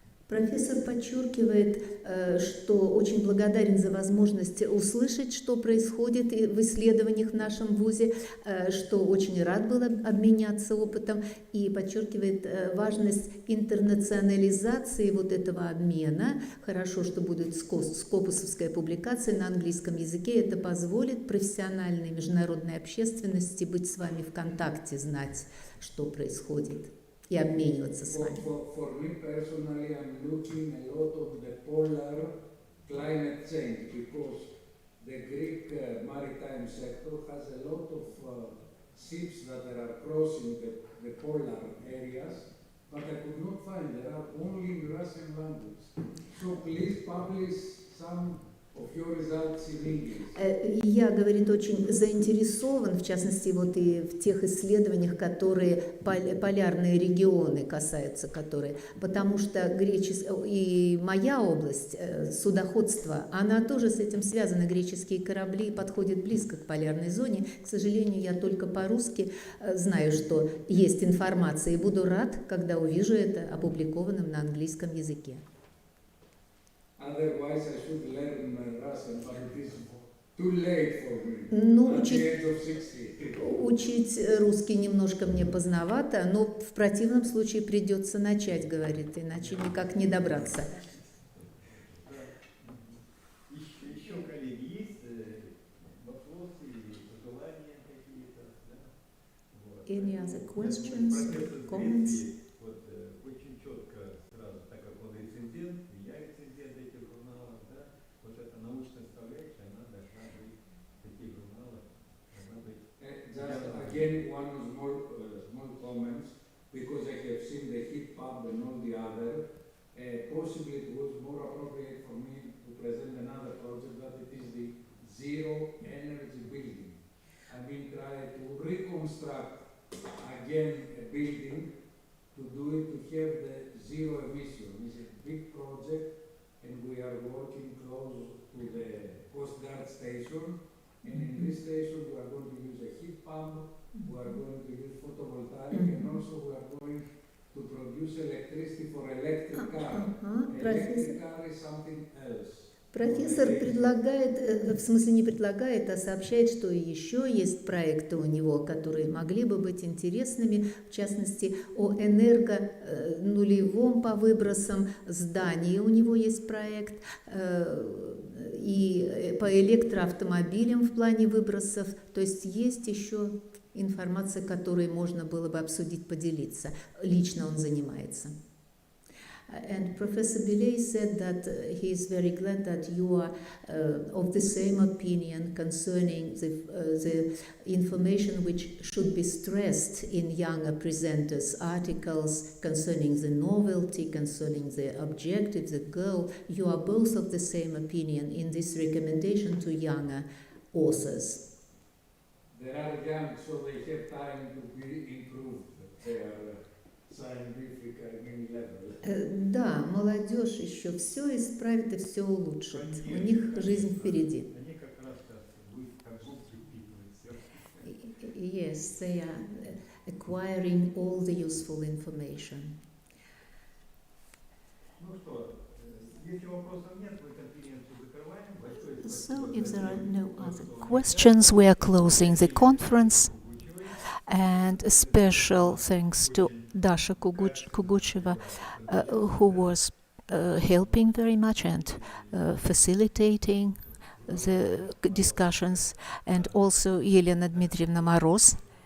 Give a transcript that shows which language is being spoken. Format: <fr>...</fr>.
<ru>Профессор подчеркивает, что очень благодарен за возможность услышать, что происходит в исследованиях в нашем вузе, что очень рад был обменяться опытом, и подчеркивает важность интернационализации вот этого обмена. Хорошо, что будет скопусовская публикация на английском языке. Это позволит профессиональной международной общественности быть с вами в контакте, знать, что происходит, и обмениваться с вами.</ru> <en>For me personally, I'm looking a lot of the polar climate change because the Greek maritime sector has a lot of ships that are crossing the polar areas, but I could not find. There are only in Russian language. So please publish some of your results in English.</en> <ru>Я, говорит, очень заинтересован, в частности, вот и в тех исследованиях, которые полярные регионы касаются, которые, потому что и моя область, судоходство, она тоже с этим связана. Греческие корабли подходят близко к полярной зоне. К сожалению, я только по-русски знаю, что есть информация, и буду рад, когда увижу это опубликованным на английском языке.</ru> <en>Otherwise, I should learn Russian, but it is too late for me.</en> <ru>Ну,</ru> <en>At the age of 60.</en> <ru>учить русский немножко мне поздновато, но в противном случае придется начать, говорит, иначе никак не добраться. Еще, коллеги, есть вопросы или пожелания какие-то?</ru> <en>Any other questions, comments?</en> <ru>Вот очень четко сразу, так как он рецензент, и я рецензент этих журналов, да, вот эта научная составляющая, она должна быть в таких журналах, должна быть.</ru> <en>Just again, one small comments, because I have seen the heat pump and all the other. Possibly it was more appropriate for me to present another project that it is the zero energy building. I mean, try to reconstruct again a building to do it to have the zero emission. It's a big project, and we are working close to the Coast Guard station. And in this station, we are going to use a heat pump, we are going to use photovoltaic, and also we are going to produce electricity for electric car. Electric car is something else.</en> <ru>Профессор предлагает, в смысле не предлагает, а сообщает, что еще есть проекты у него, которые могли бы быть интересными, в частности, о энергонулевом по выбросам здании у него есть проект, и по электроавтомобилям в плане выбросов, то есть есть еще информация, которой можно было бы обсудить, поделиться. Лично он занимается.</ru> <en>And Professor Billet said that he is very glad that you are of the same opinion concerning the information which should be stressed in younger presenters' articles concerning the novelty, concerning the objective, the goal. You are both of the same opinion in this recommendation to younger authors. They are young, so they have time to be improved. Their scientific level.</en> <ru>Да, молодежь еще все исправит и все улучшит. У них жизнь впереди. Они как раз как губки впитывают все.</ru> <en>Yes, they are acquiring all the useful information.</en> <ru>Ну что, если вопросов нет, мы конференцию закрываем.</ru> <en>So, if there are no other questions, we are closing the conference. And a special thanks to Dasha Kugucheva, who was helping very much and facilitating the discussions, and also Елена Дмитриевна Мороз.</en>